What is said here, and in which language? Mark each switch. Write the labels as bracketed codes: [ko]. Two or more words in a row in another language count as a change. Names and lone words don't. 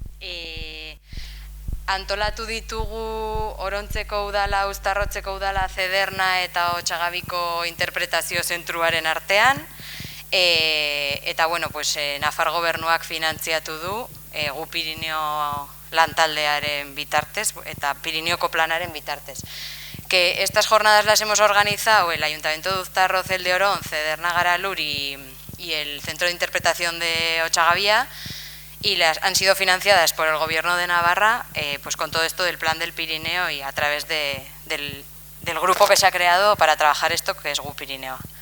[eu] Antolatu ditugu Orontzeko udala, Uztarrotzeko udala, Zederna eta Otsagabiko interpretazio zentruaren artean. Eta, [es] bueno, pues, [eu] Nafar gobernuak finantziatu du Gu Pirineo lantaldearen bitartez eta Pirineoko planaren bitartez. [es] Que estas jornadas las hemos organizado el Ayuntamiento de Uztarroz, el de Orón, Zederna Garalur y el Centro de Interpretación de Ochagavía, y han sido financiadas por el Gobierno de Navarra, pues con todo esto del Plan del Pirineo y a través del grupo que se ha creado para trabajar esto, que es Gu Pirineo.